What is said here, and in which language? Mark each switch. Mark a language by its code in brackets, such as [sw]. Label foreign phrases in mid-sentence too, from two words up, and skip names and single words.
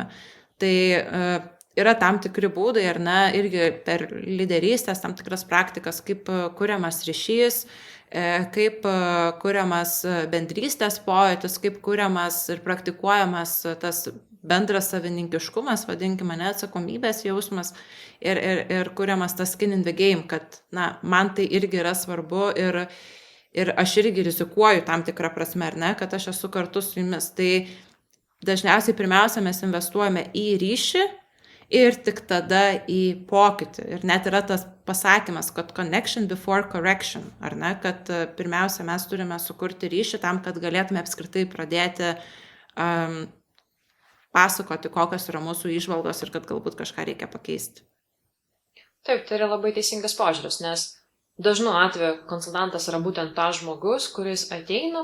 [lt] Tai yra tam tikri būdai, ar ne, irgi per lyderystės tam tikras praktikas, kaip kuriamas ryšys, kaip kuriamas bendrystės pojūtis, kaip kuriamas ir praktikuojamas tas bendras savininkiškumas, vadinkime, neatsakomybės jausmas ir kuriamas tas [en] skin in the game, [lt] kad man tai irgi yra svarbu ir aš irgi rizikuoju tam tikrą prasme, ar ne, kad aš esu kartu su jumis. Tai dažniausiai pirmiausia mes investuojame į ryšį ir tik tada į pokytį. Ir net yra tas pasakymas, kad [en] connection before correction, [lt] ar ne, kad pirmiausia mes turime sukurti ryšį tam, kad galėtume apskritai pradėti pasakoti, kokios yra mūsų įžvalgos ir kad galbūt kažką reikia pakeisti. Taip, tai yra labai teisingas požiūris, nes dažnu atveju konsultantas yra būtent tas žmogus, kuris ateina